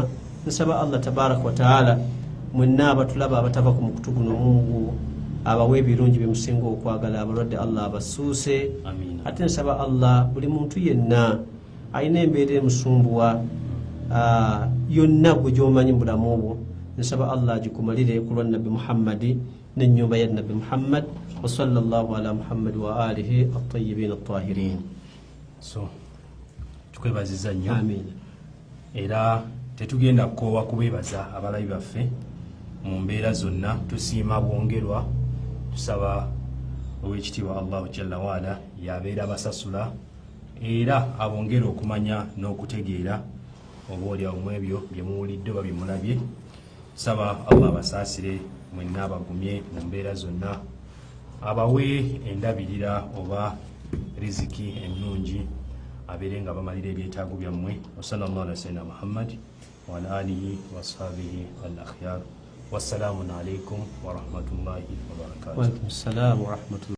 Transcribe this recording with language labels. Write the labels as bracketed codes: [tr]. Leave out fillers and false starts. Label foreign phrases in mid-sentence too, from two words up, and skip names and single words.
[lg] Nsaba [ar] الله تبارك وتعالى [lg] mwenna abatulaba abatava ku mukutu guno Mungu abawe ebirungi byemusinga okwagala abalwadde Allah abasuuse ate nsaba Allah buli muntu yenna alina embeera emusumbuwa yonna gwe gy'omanyi mu bulamu obwo nsaba Allah agikumalire ku lwa Nabbi Muhammadi n'ennyumba ya Nabbi Muhammad [ar] وصلى الله على محمد وآله الطيبين الطاهرين. [lg] So tukwebaziza nnyo amiina era tetugenda kukoowa kubeebaza abalabi baffe mu mbeera zonna tusiima bwongerwa tusaba ow'ekitiibwa [ar] الله جل وعلا [lg] yabeera basasula era abongera okumanya n'okutegeera oba olyawo mu ebyo bye muwulidde oba bye mulabye. Saba Allah abasaasire mwenna abagumye mu mbeera zonna abawe endabirira oba riziki ennungi abeere nga bamalira ebyetaago byammwe. [ar] وصلى الله على سيدنا محمد وعلى آله وأصحابه الأخيار. والسلام عليكم ورحمة الله وبركاته. وعليكم السلام ورحمة الله